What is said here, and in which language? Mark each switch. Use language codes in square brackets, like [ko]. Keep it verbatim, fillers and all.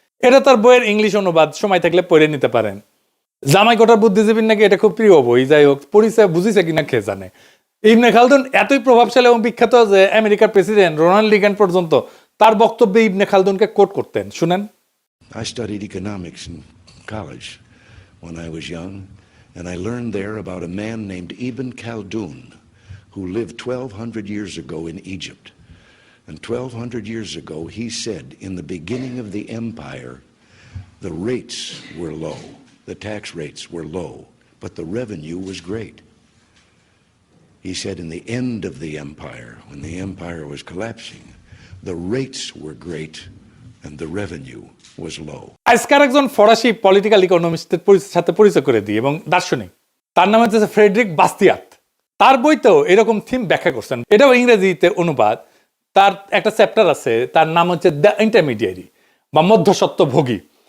[bn] এটা তার বইয়ের ইংলিশ অনুবাদ, সময় থাকলে পড়ে নিতে পারেন। জামাইকোটার বুদ্ধিজীবীর নাকি এটা খুব প্রিয় বই, যাই হোক পড়িছে, বুঝিছে কিনা কে জানে। ইবনে খালদুন এতই প্রভাবশালী এবং বিখ্যাত যে আমেরিকার প্রেসিডেন্ট রোনাল্ড রিগান পর্যন্ত তার বক্তব্যে ইবনে খালদুনকে কোট করতেন, শুনেন। [en] I studied economics in college when I was young, and I learned there about a man named Ibn Khaldun who lived twelve hundred years ago in Egypt. And twelve hundred years ago he said, in the beginning of the empire, the rates were low, the tax rates were low, but the revenue was great. He said in the end of the empire, when the empire was collapsing, the rates were great and the revenue was low. [bn] আজকার একজন ফরাসি political ইকোনমিস্টের সাথে পরিচয় করে দিই এবং দার্শনিক, তার নাম হচ্ছে ফ্রেডরিক বাস্তিয়াত। তার বইতেও এরকম থিম ব্যাখ্যা করছেন, এটাও ইংরেজিতে অনুবাদ। তার একটা চ্যাপ্টার আছে, তার নাম হচ্ছে দ্য ইন্টারমিডিয়ারি বা মধ্যস্বত্বভোগী।